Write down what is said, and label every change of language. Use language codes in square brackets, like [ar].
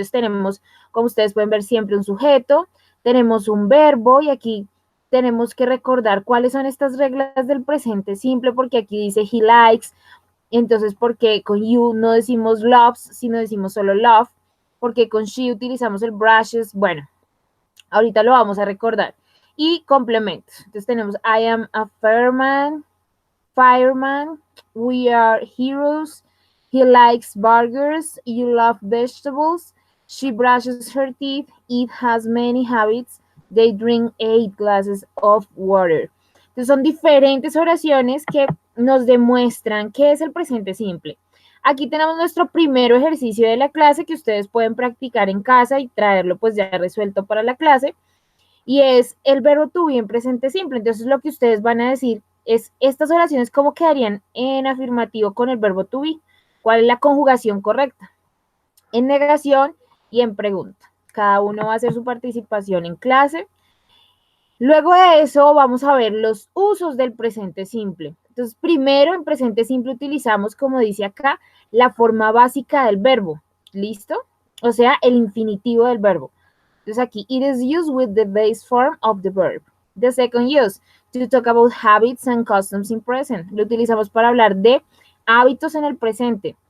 [es] Entonces tenemos, como ustedes pueden ver, siempre un sujeto, tenemos un verbo y aquí tenemos que recordar cuáles son estas reglas del presente simple porque aquí dice [en] he likes, [es] entonces porque con you no decimos loves, sino decimos solo love, porque con she utilizamos el brushes, bueno, ahorita lo vamos a recordar. Y complementos. Entonces tenemos [en] I am a fireman, we are heroes, he likes burgers, you love vegetables, she brushes her teeth, it has many habits, they drink 8 glasses of water. [es] Entonces son diferentes oraciones que nos demuestran qué es el presente simple. Aquí tenemos nuestro primer ejercicio de la clase que ustedes pueden practicar en casa y traerlo pues ya resuelto para la clase. Y es el verbo to be en presente simple. Entonces lo que ustedes van a decir es estas oraciones cómo quedarían en afirmativo con el verbo to be. ¿Cuál es la conjugación correcta? En negación y en pregunta. Cada uno va a hacer su participación en clase. Luego de eso vamos a ver los usos del presente simple. Entonces, primero en presente simple utilizamos, como dice acá, la forma básica del verbo. ¿Listo? O sea, el infinitivo del verbo. Entonces aquí, [en] it is used with the base form of the verb. The second use, to talk about habits and customs in present. [es] Lo utilizamos para hablar de hábitos en el presente.